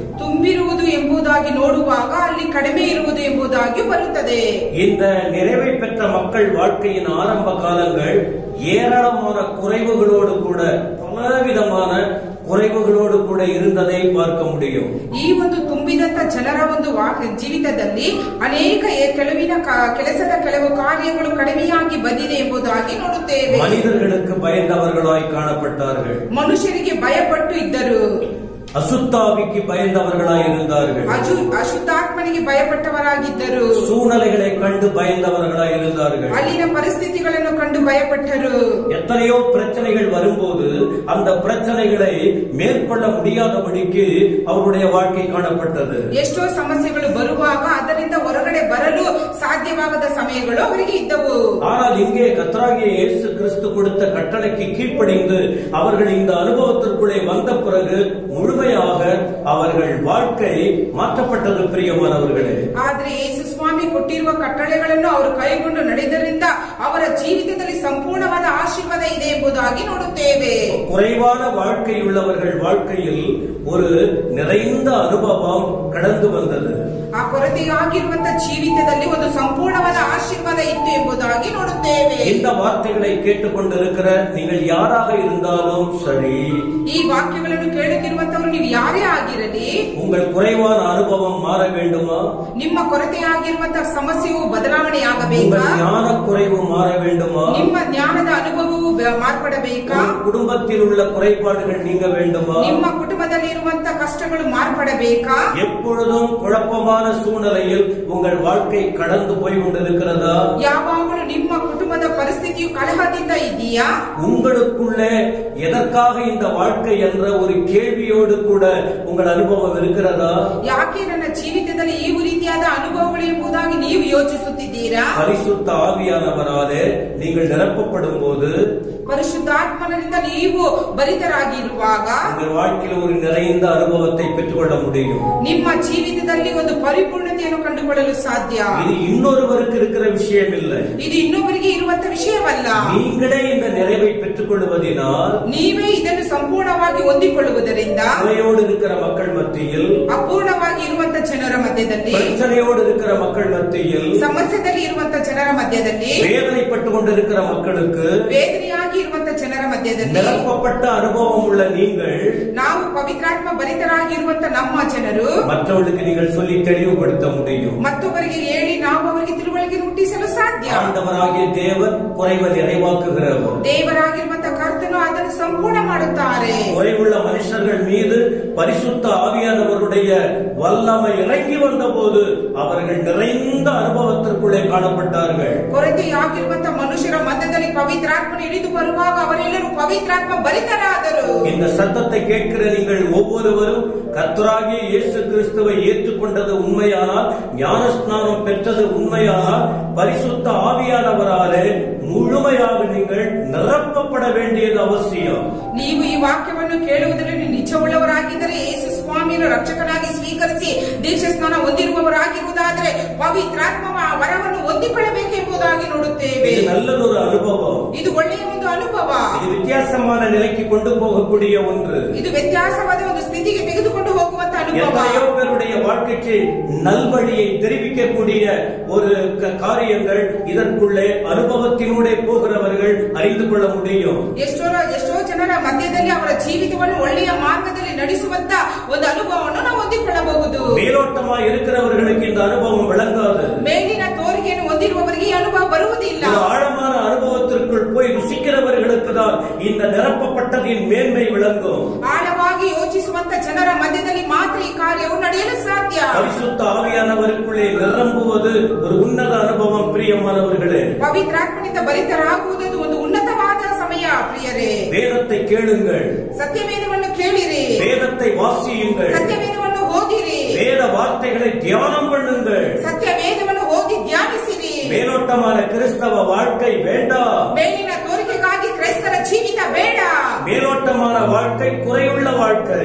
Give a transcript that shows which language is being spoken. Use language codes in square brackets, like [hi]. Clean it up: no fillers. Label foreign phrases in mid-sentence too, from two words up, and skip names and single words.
[kn] ತುಂಬಿರುವುದು ಎಂಬುದಾಗಿ ನೋಡುವಾಗ ಅಲ್ಲಿ ಕಡಿಮೆ ಇರುವುದು ಎಂಬುದಾಗಿ ಬರುತ್ತದೆ. [ta] இந்த நிறைவை பெற்ற மக்கள் வாழ்க்கையின் ஆரம்ப காலங்கள் ஏராளமான குறைவுகளோடு கூட பலவிதமான குறைவுகளோடு கூட இருந்ததை பார்க்க முடியும். [kn] ಈ ಒಂದು ತುಂಬಿದಂತ ಜನರ ಒಂದು ಜೀವಿತದಲ್ಲಿ ಅನೇಕ ಕೆಲಸದ ಕೆಲವು ಕಾರ್ಯಗಳು ಕಡಿಮೆಯಾಗಿ ಬಂದಿದೆ ಎಂಬುದಾಗಿ ನೋಡುತ್ತೇವೆ. [ta] மனிதர்களுக்கு பயந்தவர்களாய் காணப்பட்டார்கள். [kn] ಮನುಷ್ಯರಿಗೆ ಭಯಪಟ್ಟು ಇದ್ದರು. [ta] அசுத்தாவிக்கு பயந்தவர்களாய் இருந்தார்கள். [kn] ಅಶುದ್ಧಾತ್ಮನಿಗೆ ಭಯಪಟ್ಟವರಾಗಿದ್ದರು. [ta] சூழ்நிலைகளை கண்டு பயந்தவர்களாய் இருந்தார்கள். [kn] ಅಲ್ಲಿನ ಪರಿಸ್ಥಿತಿಗಳನ್ನು ಕಂಡು ಭಯಪಟ್ಟರು. [ta] எத்தனையோ பிரச்சனைகள் வரும்போது அந்த பிரச்சனைகளை மேற்கொள்ள முடியாதபடிக்கு அவருடைய வாழ்க்கை காணப்பட்டது. [kn] ಎಷ್ಟೋ ಸಮಸ್ಯೆಗಳು ಬರುವಾಗ ಅದರಿಂದ ಹೊರಗಡೆ ಬರಲು ಸಾಧ್ಯವಾಗದ ಸಮಯಗಳು ಅವರಿಗೆ ಇದ್ದವು. [ta] ஆனால் இங்கே கர்த்தராகிய இயேசு கிறிஸ்து கொடுத்த கட்டளைக்கு கீழ்ப்படிந்து அவர்கள் இந்த அனுபவத்திற்குள்ளே வந்த பிறகு முழுமையாக அவர்கள் வாழ்க்கை மாற்றப்பட்டது. பிரியமானவர்களே, [kn] ಆದರೆ ಯೇಸು ಸ್ವಾಮಿ ಕೊಟ್ಟಿರುವ ಕಟ್ಟಳೆಗಳನ್ನು ಅವರು ಕೈಗೊಂಡು ನಡೆದರಿಂದ ಅವರ ಜೀವಿತದಲ್ಲಿ ಸಂಪೂರ್ಣವಾದ ಆಶೀರ್ವಾದ ಇದೆ ಎಂಬುದಾಗಿ ನೋಡುತ್ತೇವೆ. [ta] குறைவான வாழ்க்கையுள்ளவர்கள் வாழ்க்கையில் ஒரு நிறைந்த அனுபவம் கடந்து வந்தது. [kn] ಆ ಕೊರತೆಯಾಗಿರುವಂತಹ ಜೀವಿತದಲ್ಲಿ ಒಂದು ಸಂಪೂರ್ಣವಾದ ಆಶೀರ್ವಾದ ಇತ್ತು ಎಂಬುದಾಗಿ ನೋಡುತ್ತೇವೆ. [ta] இந்த வார்த்தைகளை கேட்டுக்கொண்டிருக்கிற நீங்கள் யாராக இருந்தாலும் சரி, [kn] ಈ ವಾಕ್ಯಗಳನ್ನು ಕೇಳುತ್ತಿರುವಂತವರು ನೀವು ಯಾರೇ ಆಗಿರಲಿ, [ta] உங்கள் குறைவான அனுபவம் மாற வேண்டுமா? [kn] ನಿಮ್ಮ ಕೊರತೆಯಾಗಿರುವಂತಹ ಸಮಸ್ಯೆಯು ಬದಲಾವಣೆಯಾಗಬೇಕಾ? [ta] ஞான குறைவு மாற வேண்டுமா? [kn] ನಿಮ್ಮ ಜ್ಞಾನದ ಅನುಭವವು ಮಾರ್ಪಡಬೇಕಾ? [ta] குடும்பத்தில் உள்ள குறைபாடுகள் நீங்க வேண்டுமா? [kn] ನಿಮ್ಮ ಕುಟುಂಬದಲ್ಲಿ ಇರುವಂತಹ ಕಷ್ಟಗಳು ಮಾರ್ಪಡಬೇಕಾ? [ta] எப்பொழுதும் குழப்பமான சூழ்நிலையில் உங்கள் வாழ்க்கை கடந்து போய் கொண்டிருக்கிறதா? [kn] ಯಾವಾಗಲೂ ನಿಮ್ಮ ಕುಟುಂಬದ ಪರಿಸ್ಥಿತಿಯು ಕಲಹದಿಂದ ಇದೆಯಾ? [ta] உங்களுக்குள்ளே எதற்காக இந்த வாழ்க்கை என்ற ஒரு கேள்வியோடு கூட உங்கள் அனுபவம் இருக்கிறதா? [kn] ಯಾಕೆ ನನ್ನ ಜೀವಿತದಲ್ಲಿ ಈ ರೀತಿಯಾದ ಅನುಭವಗಳು ಎಂಬುದಾಗಿ ನೀವು ಯೋಚಿಸುತ್ತಿದ್ದೀರಾ? [ta] பரிசுத்த ஆவியானவராலே நீங்கள் நிரப்பப்படும் போது, [kn] ಪರಿಶುದ್ಧಾತ್ಮನಿಂದ ನೀವು ಭರಿತರಾಗಿರುವಾಗ [ta] உங்கள் வாழ்க்கையில் ஒரு நிறைந்த அனுபவத்தை பெற்றுக்கொள்ள முடியும். [kn] ನಿಮ್ಮ ಜೀವಿತದಲ್ಲಿ ಒಂದು ಪರಿಪೂರ್ಣತೆಯನ್ನು ಕಂಡುಕೊಳ್ಳಲು ಸಾಧ್ಯ. [ta] இது இன்னொருவருக்கு இருக்கிற விஷயம் இல்லை. [kn] ಇದು ಇನ್ನೊಬ್ಬರಿಗೆ ಇರುವಂತಹ ವಿಷಯವಲ್ಲ. [ta] நீங்களே இந்த நிறைவை பெற்றுக்கொள்வதினால், [kn] ನೀವೇ ಇದನ್ನು ಸಂಪೂರ್ಣವಾಗಿ ಹೊಂದಿಕೊಳ್ಳುವುದರಿಂದ, [ta] குறையோடு இருக்கிற மக்கள் மத்தியில், [kn] ಅಪೂರ್ಣವಾಗಿ ಇರುವಂತಹ ಜನರ ಮಧ್ಯದಲ್ಲಿ, [ta] பிரச்சனையோடு இருக்கிற மக்கள் மத்தியில், [kn] ಸಮಸ್ಯೆದಲ್ಲಿ ಇರುವಂತಹ ಜನರ ಮಧ್ಯದಲ್ಲಿ, [ta] வேதனைப்பட்டு கொண்டிருக்கிற மக்களுக்கு, [kn] ವೇದನೆಯಾಗಿ ಇರುವಂತಹ ಜನರ ಮಧ್ಯದಲ್ಲಿ, [ta] நிரப்பப்பட்ட அனுபவம் உள்ள நீங்கள், [kn] ನಾವು ಪವಿತ್ರಾತ್ಮ ಭರಿತರಾಗಿರುವಂತಹ ನಮ್ಮ ಜನರು [ta] மற்றவர்களுக்கு நீங்கள் சொல்லி தெளிவுபடுத்த முடியும். [kn] ಮತ್ತೊಬ್ಬರಿಗೆ ಹೇಳಿ ನಾವು ಅವರಿಗೆ ತಿಳುವಳಿಕೆ ಹುಟ್ಟಿಸಲು ಸಾಧ್ಯ. [ta] ஆண்டவராகிய தேவன் குறைவை நிறைவாக்குகிறவர். [kn] ದೇವರಾಗಿರುವಂತಹ ಕರ್ತನು ಅದನ್ನು ಸಂಪೂರ್ಣ ಮಾಡುತ್ತಾರೆ. [ta] குறைவுள்ள மனுஷர்கள் மீது பரிசுத்த ஆவியானவருடைய வல்லமை இறங்கி வந்த போது அவர்கள் நிறைந்த அனுபவத்திற்குள்ளே காணப்பட்டார்கள். [kn] ಕೊರತೆಯಾಗಿರುವಂತಹ ಮನುಷ್ಯರ ಮಧ್ಯದಲ್ಲಿ ಪವಿತ್ರಾತ್ಮನು ಇಳಿದು ಬರುವಾಗ ಅವರೆಲ್ಲರೂ ಪವಿತ್ರಾತ್ಮ ಭರಿತರಾದರು. [ta] இந்த சத்தத்தை கேட்கிற நீங்கள் ஒவ்வொருவரும் கர்த்தராகிய இயேசு கிறிஸ்துவை ஏற்றுக்கொண்டது உண்மையானால், ஞானஸ்நானம் பெற்றது உண்மையானால், பரிசுத்த ஆவியானவராலே முழுமையாக நீங்கள் நிரப்பப்பட வேண்டியது அவசியம். [kn] ನೀವು ಈ ವಾಕ್ಯವನ್ನು ಕೇಳುವುದರಲ್ಲಿ ನಿಜವುಳ್ಳವರಾಗಿದ್ದರೆ, ಯೇಸು ಸ್ವಾಮಿಯನ್ನು ರಕ್ಷಕನಾಗಿ ಸ್ವೀಕರಿಸಿ ದೀಕ್ಷಾ ಸ್ನಾನ ಹೊಂದಿರುವವರಾಗಿರುವುದಾದರೆ ಪವಿತ್ರಾತ್ಮ ವರವನ್ನು ಹೊಂದಿಕೊಳ್ಳಬೇಕೆಂಬುದಾಗಿ ನೋಡುತ್ತೇವೆ. [ta] இது நல்லதொரு அனுபவம். [kn] ಇದು ಒಳ್ಳೆಯ ಒಂದು ಅನುಭವ. [ta] இது வித்தியாசமான நிலைக்கு கொண்டு போகக்கூடிய ஒன்று. [kn] ಇದು ವ್ಯತ್ಯಾಸವಾದ ಒಂದು ಸ್ಥಿತಿಗೆ ತೆಗೆದುಕೊಂಡು ಹೋಗುವಂತ ಅನುಭವ. [ta] எத்தனையோ பேருடைய வாழ்க்கைக்கு நல்வழியை தெரிவிக்கக்கூடிய ஒரு காரியங்கள் இதற்குள்ளே அனுபவத்தினூடே போகிறவர்கள் அறிந்து கொள்ள முடியும். [kn] ಎಷ್ಟೋ ಜನರ ಮಧ್ಯದಲ್ಲಿ ಅವರ ಜೀವಿತವನ್ನು ಒಳ್ಳೆಯ ಮಾರ್ಗದಲ್ಲಿ ನಡೆಸುವಂತ ಒಂದು ಅನುಭವವನ್ನು ನಾವು ಹೊಂದಿಕೊಳ್ಳಬಹುದು. [ta] மேலோட்டமா இருக்கிறவர்களுக்கு இந்த அனுபவம் விளங்காது. [kn] ಮೇಲಿನ ತೋರಿಕೆಯನ್ನು ಹೊಂದಿರುವವರಿಗೆ ಈ ಅನುಭವ ಬರುವುದಿಲ್ಲ. [ta] ஆழமான அனுபவத்திற்குள் போய் ருசிக்கிறவர்களுக்கு தான் இந்த நிரப்பப்பட்டதின் மேன்மை விளங்கும். [kn] ಆಳವಾಗಿ ಯೋಚಿಸುವಂತ ಜನರ ಮಧ್ಯದಲ್ಲಿ ಮಾತ್ರ ಈ ಕಾರ್ಯವು ನಡೆಯಲು ಸಾಧ್ಯ. [ta] பரிசுத்த ஆவியானவருக்குள்ளே நிரம்புவது ஒரு உன்னத அனுபவம். பிரியமானவர்களே, [kn] ಪವಿತ್ರಾತ್ಮನಿಂದ ಭರಿತರಾಗುವುದು ಒಂದು ಉನ್ನತವಾದ ಸಮಯ. ಪ್ರಿಯರೇ, [ta] வேதத்தை கேளுங்கள், [kn] ಸತ್ಯವೇದವನ್ನು ಕೇಳಿರಿ, [ta] வேதத்தை வாசியுங்கள், [kn] ಸತ್ಯವೇದವನ್ನು ಓದಿರಿ, [ta] வேத வார்த்தைகளை தியானம் பண்ணுங்கள். [kn] ಸತ್ಯವೇದವನ್ನು ಓದಿ ಧ್ಯಾನಿಸಿರಿ. [ta] மேலோட்டமான கிறிஸ்தவ வாழ்க்கை வேண்டாம். [kn] ಮೇಲಿನ ತೋರಿಕೆಗಾಗಿ ಕ್ರೈಸ್ತರ ಜೀವಿತ ಬೇಡ. [ta] மேலோட்டமான வாழ்க்கை குறையுள்ள வாழ்க்கை.